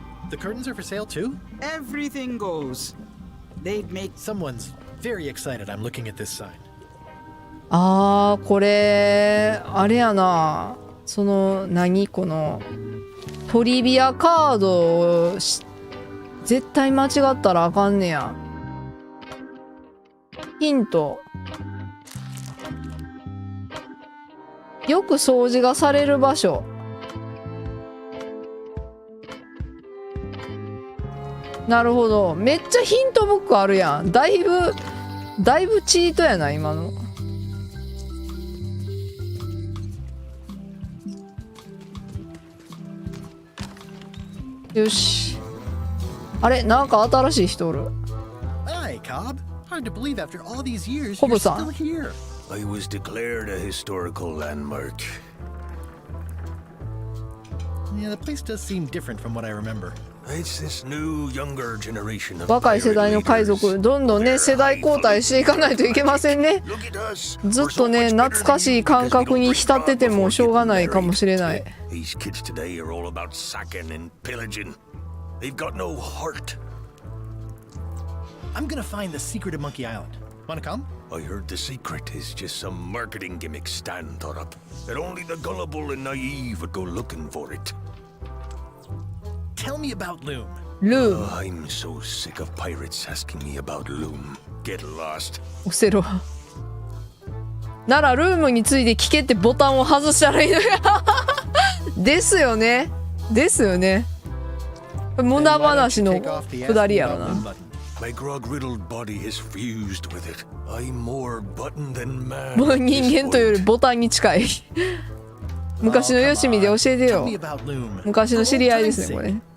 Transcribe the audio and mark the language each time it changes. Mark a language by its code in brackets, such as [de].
[en] The curtains are for sale too? Everything goes. They'd make Someone's very excited I'm looking at this sign. [ja] あー、これ、あれやな。その、何この、トリビアカードを絶対間違ったらあかんねや。ヒント。よく掃除がされる場所。なるほど。めっちゃヒントブックあるやん。だいぶチートやな、今の。よし。あれ、なんか新しい人おる。 [en] Hi, Cobb. Hard to believe after all these years [ja] コ [en] you're [ja] ブさ [en] still [ja] ん。 [en] here. I was declared a historical landmark. Yeah, the place does seem different from what I remember. It's this new, younger generation of [ja] 若い世代の海賊、どんどんね世代交代していかないといけませんね。ずっとね懐かしい感覚に浸っててもしょうがないかもしれない。 [en] These kids today are all about sacking and pillaging. They've got no heart. I'm gonna find the secret of Monkey Island. Wanna come? I heard the secret is just some marketing gimmick Stan thought up. That only the gullible and naive would go looking for it. Tell me about Loom. Loom. I'm so sick of pirates asking me about Loom. Get lost. [ja] オセロ。ならルームについて聞けってボタンを外したらいいのよ。ですよね。ですよね。無駄話のくだりやろな。 [en] My grog-riddled body is fused with it. I'm more button than man. [ja] もう人間というよりボタンに近い。昔のよしみで教えてよ。昔の知り合いですねこれ。